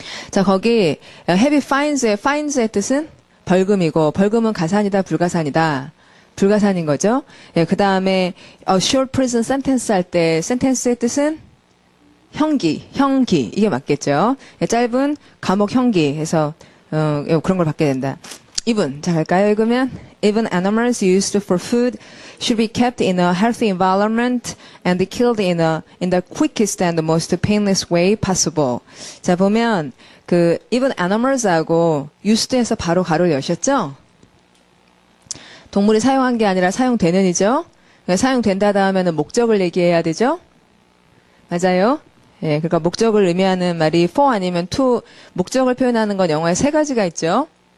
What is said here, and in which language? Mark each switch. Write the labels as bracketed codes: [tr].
[ko] 자, 거기 heavy fines의 뜻은 벌금이고 벌금은 가산이다 불가산이다. 불가산인 거죠. 예, 그 다음에 [en] short prison sentence [ko] 할 때 sentence의 뜻은 형기 이게 맞겠죠. 예, 짧은 감옥 형기 해서 그런 걸 받게 된다. Even 자 갈까요? 읽으면 [en] even animals used for food should be kept in a healthy environment and killed in the quickest and the most painless way possible. [ko] 자 보면 그 even animals하고 used에서 바로 가로를 여셨죠? 동물이 사용한 게 아니라 사용되는이죠. 사용된다 다음에는 목적을 얘기해야 되죠. 맞아요. 예, 그러니까 목적을 의미하는 말이 for 아니면 to. 목적을 표현하는 건 영어에 세 가지가 있죠.